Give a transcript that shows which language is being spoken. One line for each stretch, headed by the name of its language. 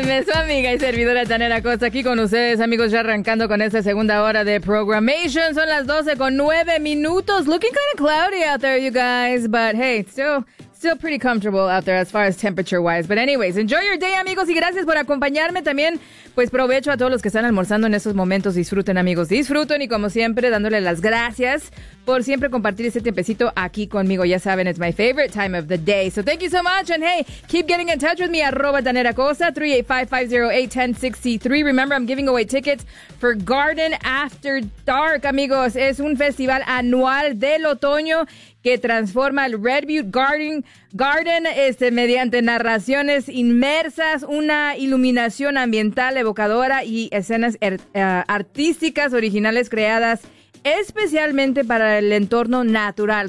Spanish: Su amiga y servidora Tanera Costa aquí con ustedes, amigos, ya arrancando con esta segunda hora de programación. Son las 12:09.
English: Looking kind of cloudy out there, you guys, but hey, still pretty comfortable out there as far as temperature wise. But anyways, enjoy your day, amigos,
Spanish: y gracias por acompañarme también. Pues provecho a todos los que están almorzando en estos momentos. Disfruten, amigos, disfruten. Y como siempre, dándole las gracias por siempre compartir este tiempecito aquí conmigo. Ya saben,
English: it's my favorite time of the day. So thank you so much. And hey, keep getting in touch with me. @DaneraCosa, 385-508-1063. Remember, I'm giving away tickets for Garden After Dark,
Spanish: amigos. Es un festival anual del otoño que transforma el Red Butte Garden mediante narraciones inmersas, una iluminación ambiental evocadora y escenas artísticas originales creadas especialmente para el entorno natural.